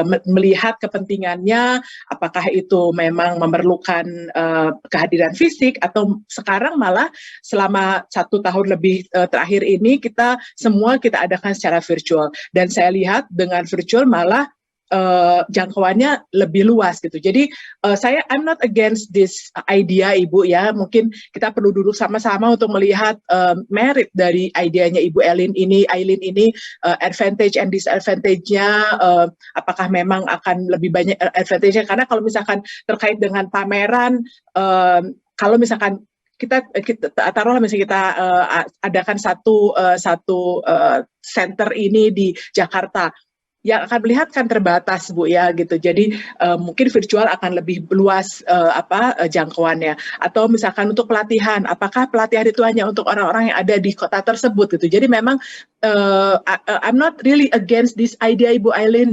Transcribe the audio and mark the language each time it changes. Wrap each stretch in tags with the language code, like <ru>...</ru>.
<id>melihat kepentingannya apakah itu memang memerlukan kehadiran fisik, atau sekarang malah selama 1 tahun lebih terakhir ini kita adakan secara virtual, dan saya lihat dengan virtual malah jangkauannya lebih luas gitu.</id> <en>Jadi I'm not against this idea Ibu ya.</en> <id>Mungkin kita perlu duduk sama-sama untuk melihat merit dari idenya Ibu Aileen ini,</id> <en>advantage and disadvantage-nya,</en> <id>apakah memang akan lebih banyak advantage-nya. Karena kalau misalkan terkait dengan pameran, kalau misalkan kita taruhlah misalnya kita adakan satu center ini di Jakarta. yang akan melihat kan terbatas Bu ya gitu. Jadi mungkin virtual akan lebih luas jangkauannya. Atau misalkan untuk pelatihan, apakah pelatihan itu hanya untuk orang-orang yang ada di kota tersebut gitu.</id> <en>Jadi memang I'm not really against this idea Ibu Aileen.</en>